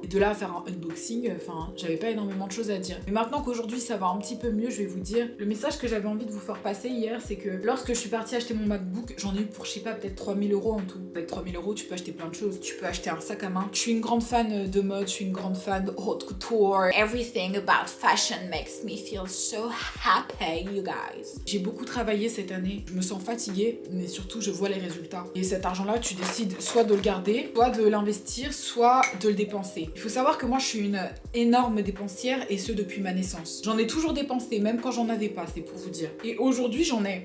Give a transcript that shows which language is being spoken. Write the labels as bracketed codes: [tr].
[fr] Et de là à faire un unboxing, enfin j'avais pas énormément de choses à dire. Mais maintenant qu'aujourd'hui ça va un petit peu mieux, je vais vous dire le message que j'avais envie de vous faire passer hier, c'est que lorsque je suis partie acheter mon MacBook, j'en ai eu pour je sais pas peut-être 3000 € en tout. Avec 3000 € tu peux acheter plein de choses, tu peux acheter un sac à main. Je suis une grande fan de mode, je suis une grande fan de haute couture. [en] Everything about fashion makes me feel so happy, you guys. [fr] J'ai beaucoup travaillé cette année, je me sens fatiguée, mais surtout je vois les résultats. Et cet argent-là, tu décides soit de le garder, soit de l'investir, soit de le dépenser. Il faut savoir que moi, je suis une énorme dépensière et ce depuis ma naissance. J'en ai toujours dépensé, même quand j'en avais pas, c'est pour vous dire. Et aujourd'hui, j'en ai.